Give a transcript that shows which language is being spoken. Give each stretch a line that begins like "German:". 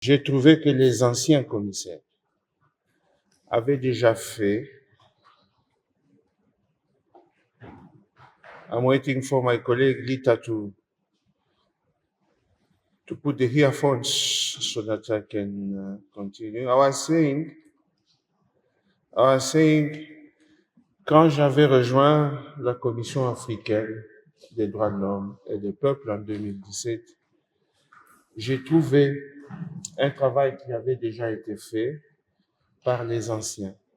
French: j'ai trouvé que les anciens commissaires avaient déjà fait.
English: I'm waiting for my colleague Lita to put the earphones so that I can continue. I was saying,
French: quand j'avais rejoint la Commission africaine des droits de l'homme et des peuples en 2017, j'ai trouvé un travail qui avait déjà été fait par les anciens